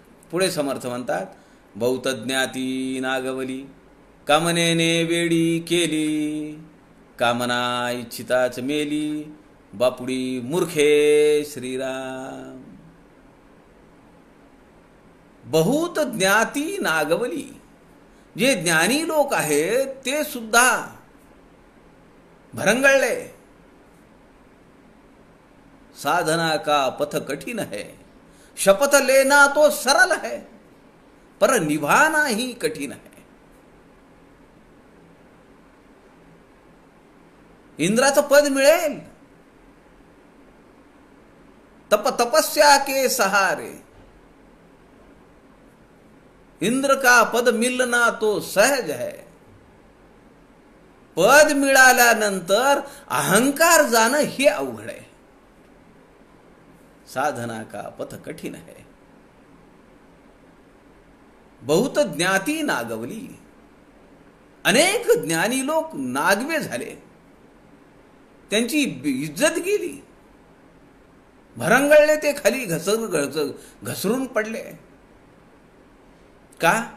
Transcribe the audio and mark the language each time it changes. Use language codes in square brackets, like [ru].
[mr] पुढे समर्थ म्हणतात बहुत ज्ञाती नागवली, कामनेने वेडी केली, कामना इच्छिताच मेली, बापुडी मूर्खे श्रीराम. बहुत ज्ञाती नागवली. जे ज्ञानी लोक आहेत ते सुद्धा भरंगळले. [hi] साधना का पथ कठिन है, शपथ लेना तो सरल है, पर निभाना ही कठिन है. [mr] इंद्राचं पद मिळेल, [hi] तपस्या के सहारे. इंद्र का पद मिलना तो सहज है. [mr] पद मिळाल्यानंतर अहंकार जाणं हे अवघड आहे. [hi] साधना का पथ कठिन है. [mr] बहुत ज्ञाती नागवली. अनेक ज्ञानी लोक नागवे झाले, त्यांची इज्जत गेली, भरंगळले, ते खाली घसरून पडले. का?